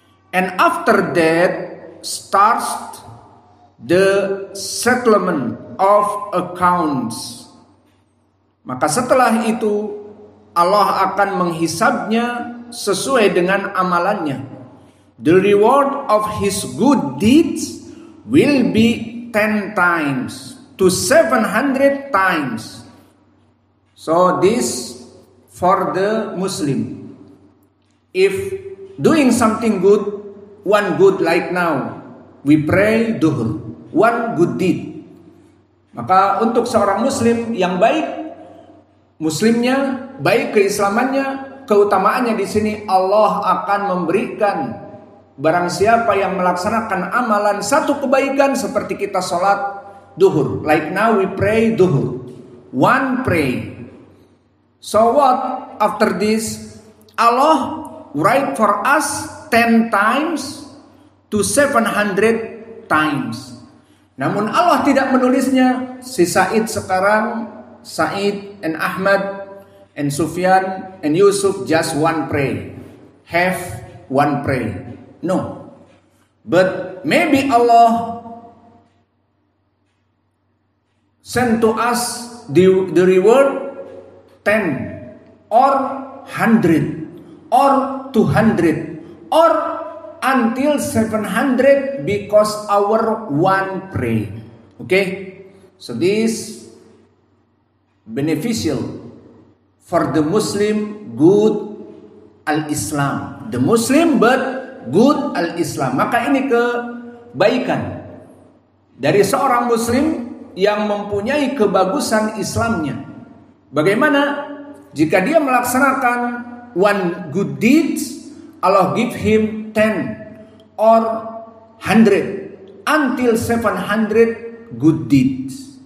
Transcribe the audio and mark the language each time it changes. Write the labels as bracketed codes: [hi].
[en] And after that starts the settlement of accounts. [id] Maka setelah itu Allah akan menghisabnya sesuai dengan amalannya. [en] The reward of his good deeds will be 10 times to 700 times. So this for the Muslim. If doing something good, one good like now, we pray duhur, one good deed. [id] Maka untuk seorang Muslim yang baik, Muslimnya, baik keislamannya, keutamaannya di sini Allah akan memberikan barang siapa yang melaksanakan amalan satu kebaikan seperti kita sholat duhur. [en] Like now we pray duhur, one pray. So what? After this, Allah write for us 10 times to 700 times. [id] Namun Allah tidak menulisnya. Si Said sekarang, [en] Said and Ahmad and Sufyan and Yusuf just one pray, have one pray. No. But maybe Allah send to us the reward 10 or 100 or 200 or until 700 because our one pray. Okay? So this beneficial for the Muslim good al-Islam. The Muslim but good al-Islam. [id] Maka ini kebaikan dari seorang Muslim yang mempunyai kebagusan Islamnya. Bagaimana jika dia melaksanakan [en] one good deeds, Allah give him 10 or 100 until 700 good deeds.